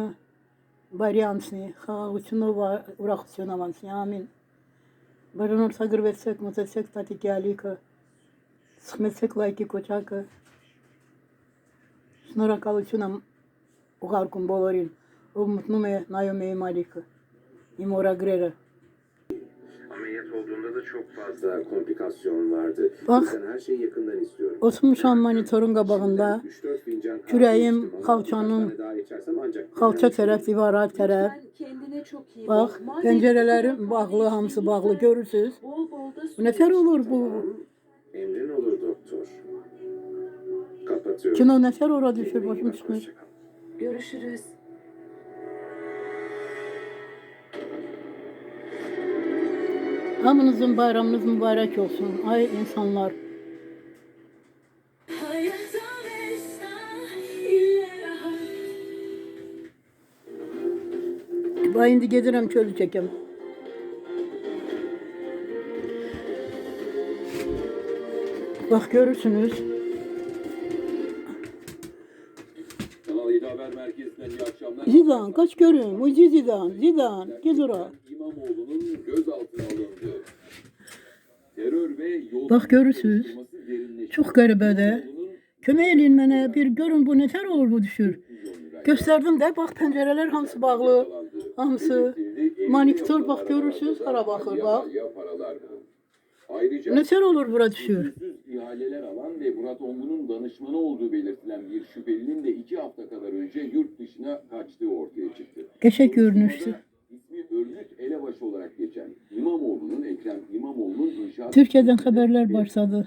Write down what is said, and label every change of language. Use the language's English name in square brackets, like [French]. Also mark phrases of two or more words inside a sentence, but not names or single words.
[Armenian] բարի անցնի, խաղաղությունով ուրախությունով անցնի, ամին, բաժանորդագրվեցեք, մոտեցեք տատիկի ալիքը, սխմեցեք լայքի կոճակը, շնորհակալություն եմ ուղարկում բոլորին, ով մտնում է նայում է իմ ալիքը, իմ օրագրերը. [Turkish] Ameliyat olduğunda da çok fazla komplikasyon vardı. Bak, Ben her şeyi yakından istiyorum. [Azerbaijani] Oturmuşam monitörün qabağında, [Turkish] 3-4 fincan kahve [Azerbaijani] kürəyim [Turkish] içtim ama [Azerbaijani] xalçanın, [Turkish] birkaç tane daha içersem ancak [Azerbaijani] xalça tərəf, divara tərəf, [Turkish] Kendine çok iyi [Azerbaijani] bax, [Turkish] bak. Madem [Azerbaijani] pəncərələrim [Turkish] bu kadar [Azerbaijani] bağlı, [Turkish] kahve [Azerbaijani] hamısı [Turkish] içtiysen, [Azerbaijani] bağlı, görürsünüz. [Turkish] Bol bol da su [Azerbaijani] Bu nətər [Turkish] iç. [Azerbaijani] olur bu? [Turkish] emrin olur doktor. Kapatıyorum. [Azerbaijani] Kino nətər ora düşür, başım çıxmır. [Turkish] Hoşça kal. Görüşürüz. [Azerbaijani] Hamınızın bayramınız mübarək olsun, ay insanlar. Bax, indi gedirəm çölü çəkəm. Bax, görürsünüz. [Turkish] Kanal 7 Haber Merkezi'nden iyi akşamlar. [Azerbaijani] Zidan, kaç görün. Ucu Zidan, Zidan, gez ora. [Turkish] İmamoğlu'nun gözaltına alındı. Terör ve yolsuzluk [Azerbaijani] Bak görürsünüz. [Turkish] soruşturması derinleşti. [Azerbaijani] Çok garibə də. [Turkish] İmamoğlu'nun [Azerbaijani] Kömək eləyin mənə, bir görün bu nətər olur bu düşür. [Turkish] 40 milyon lirayla [Azerbaijani] Göstərdim də, bax pəncərələr hamısı bağlı, [Turkish] yakalandı. [Azerbaijani] hamısı. [Turkish] Belirtildi, elinde [Azerbaijani] Monitor bax [Turkish] yapılan [Azerbaijani] görürsünüz, [Turkish] aralarda [Azerbaijani] hara baxır [Turkish] halya [Azerbaijani] bax. [Turkish] halya paralar bulundu. Ayrıca [Azerbaijani] Nətər olur bura düşür. [Turkish] usulsüz ihaleler alan ve Murat Ongun'un danışmanı olduğu belirtilen bir şüphelinin de 2 hafta kadar önce yurt dışına kaçtığı ortaya çıktı. [Azerbaijani] Qəşəng görünüşdü. [Turkish] Soruşturmada ismi örgüt elebaşı olarak geçen İmamoğlu'nun, Ekrem İmamoğlu'nun inşaat... [Azerbaijani] Türkiyədən xəbərlər başladı.